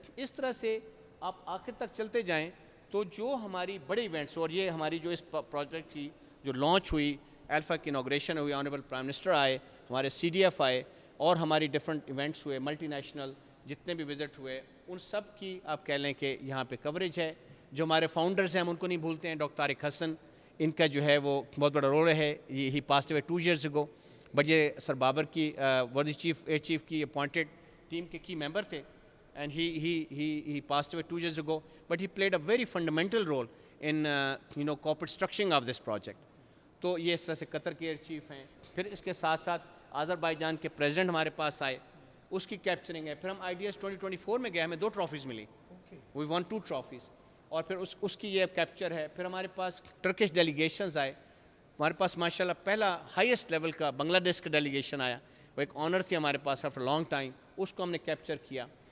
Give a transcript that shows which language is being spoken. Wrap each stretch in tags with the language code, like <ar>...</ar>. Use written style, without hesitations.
<ur>اس طرح سے آپ آخر تک چلتے جائیں تو جو ہماری بڑے ایونٹس, اور یہ ہماری جو اس پروجیکٹ کی جو لانچ ہوئی, الفا کی انوگریشن ہوئی, آنریبل پرائم منسٹر آئے, ہمارے سی ڈی ایف آئے, اور ہماری ڈفرینٹ ایونٹس ہوئے, ملٹی نیشنل جتنے بھی وزٹ ہوئے, ان سب کی آپ کہہ لیں کہ یہاں پہ کوریج ہے. جو ہمارے فاؤنڈرز ہیں ہم ان کو نہیں بھولتے ہیں, ڈاکٹر طارق حسن, ان کا جو ہے وہ بہت بڑا رول ہے.</ur> <en>he passed away 2 years ago, but</en> <ur>یہ سر بابر کی ورڈی چیف ایئر چیف کی اپوائنٹڈ ٹیم کے کی ممبر تھے,</ur> <en>and he passed away 2 years ago, but he played a very fundamental role in corporate structuring of this project.</en> <ur>تو یہ اس طرح سے قطر کے ایئر چیف ہیں. پھر اس کے ساتھ ساتھ آذربائیجان کے پریزیڈنٹ ہمارے پاس آئے, اس کی کیپچرنگ ہے. پھر ہم آئیڈیاز 2024 میں گئے, ہمیں 2 ٹرافیز ملی,</ur> <en>we won 2 trophies,</en> <ur>اور پھر اس کی یہ کیپچر ہے. پھر ہمارے پاس ٹرکش ڈیلیگیشنز آئے, ہمارے پاس ماشاء اللہ پہلا ہائیسٹ لیول کا بنگلہ دیش کا ڈیلیگیشن آیا, وہ ایک آنر تھی ہمارے پاس آفٹر لانگ ٹائم, اس کو ہم نے کیپچر کیا.</ur>